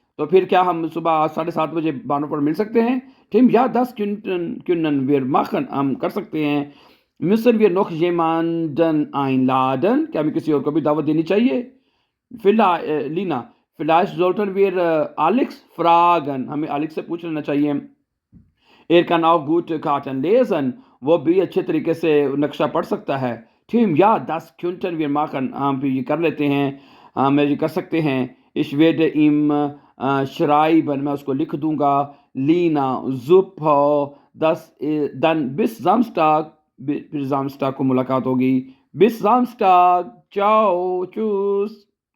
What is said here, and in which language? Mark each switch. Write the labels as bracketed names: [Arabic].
[Urdu] تو پھر کیا ہم صبح 7:30 بجے بانو پر مل سکتے ہیں؟ [German] Tim, ja, das können wir machen. [Urdu] ہم کر سکتے ہیں. [German] Müssen wir noch jemanden einladen? [Urdu] کیا ہمیں کسی اور کو بھی دعوت دینی چاہیے؟ لینا [German] vielleicht sollten wir Alex fragen. [Urdu] ہمیں Alex سے پوچھ لینا چاہیے. [German] Er kann auch gut Karten lesen. [Urdu] وہ بھی اچھے طریقے سے نقشہ پڑھ سکتا ہے. [German] Tim, ja, das könnten wir machen. [Urdu] ہم بھی یہ کر لیتے ہیں. ہم یہ کر سکتے ہیں. [German] Ich werde ihm schreiben. [Urdu] میں اس کو لکھ دوں گا. Lina, super. [German] Dann bis Samstag. [Urdu] پھر Samstag کو ملاقات ہوگی. [German] Bis Samstag. Ciao. Tschüss.